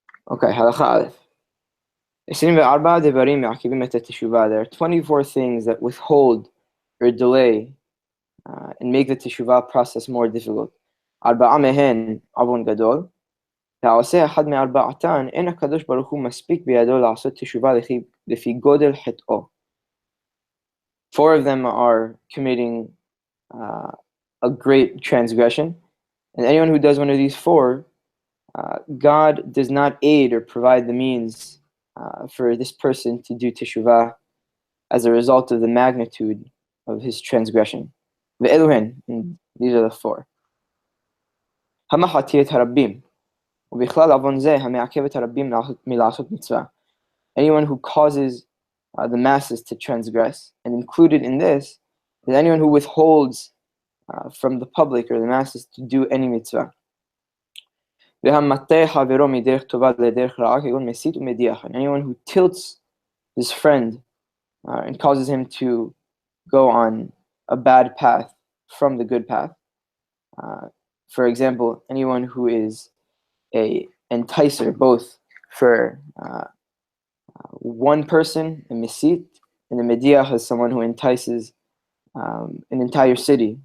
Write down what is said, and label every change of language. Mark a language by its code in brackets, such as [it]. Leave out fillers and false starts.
[he] Okay, halakha aleph. 24 דברים מעכבים את התשובה. [en] There are 24 things that withhold or delay and make the teshuvah process more difficult. [he] 4 מהן עוון גדול. העושה אחד מארבעתן, אין הקדוש ברוך הוא מספיק בידו לעשות תשובה לפי גודל חטאו. [en] 4 of them are committing a great transgression, and anyone who does one of these 4, God does not aid or provide the means for this person to do teshuvah as a result of the magnitude of his transgression. ואלוהן, and these are the 4. [he] המחטיא את הרבים, ובכלל עוון זה המעכב את הרבים מלעשות מצווה. [en] Anyone who causes the masses to transgress, and included in this is anyone who withholds from the public or the masses to do any mitzvah. [he] והמטה חברו מדרך טובה לדרך רעה כגון מסית ומדיח. [en] And anyone who tilts his friend and causes him to go on a bad path from the good path. For example, anyone who is a enticer, both for one person, a mesit, and the mediach is someone who entices an entire city.